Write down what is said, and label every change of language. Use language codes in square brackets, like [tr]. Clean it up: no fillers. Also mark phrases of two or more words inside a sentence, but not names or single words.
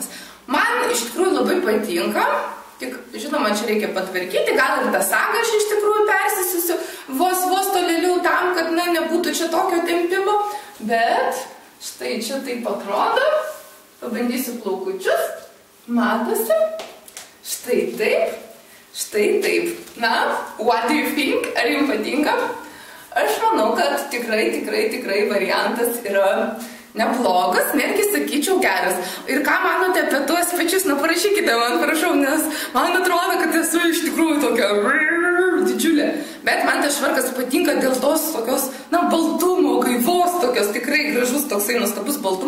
[lt] Man iš tikrųjų labai patinka, tik, žinoma, čia reikia patvarkyti, gal ir tą sagą aš iš tikrųjų persisiusiu vos tolėliau tam, kad, na, nebūtų čia tokio tempimo, bet štai čia taip atrodo, pabandysiu plaukučius, matosi. Štai taip. Na, [en] what do you think? [lt] Ar jums patinka? Aš manau, kad tikrai variantas yra neblogas, netgi sakyčiau geras. Ir ką manote apie tuos pečius, na parašykite man, prašau, nes man atrodo, kad esu iš tikrųjų tokia didžiulė. Bet man tas švarkas patinka dėl tos tokios, na, baltumo, gaivos, tokios tikrai gražus toksai nuostabus baltumas.